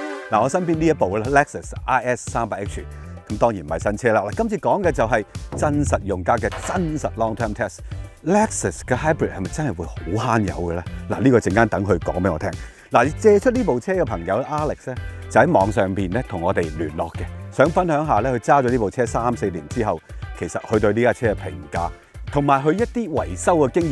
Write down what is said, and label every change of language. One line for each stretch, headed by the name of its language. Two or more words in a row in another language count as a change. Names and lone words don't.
Cantonese: 嗱，我身邊呢一部咧 Lexus IS300H， 咁當然唔係新車啦。今次講嘅就係真實用家嘅真實
English: long term test。
Cantonese: Lexus 嘅 hybrid 係咪真係會好慳油嘅咧？嗱，呢個陣間等佢講俾我聽。嗱，借出呢部車嘅朋友 Alex 咧，就喺網上邊咧同我哋聯絡嘅，想分享下咧佢揸咗呢部車3-4年之後，其實佢對呢架車嘅評價，同埋佢一啲維修嘅經驗。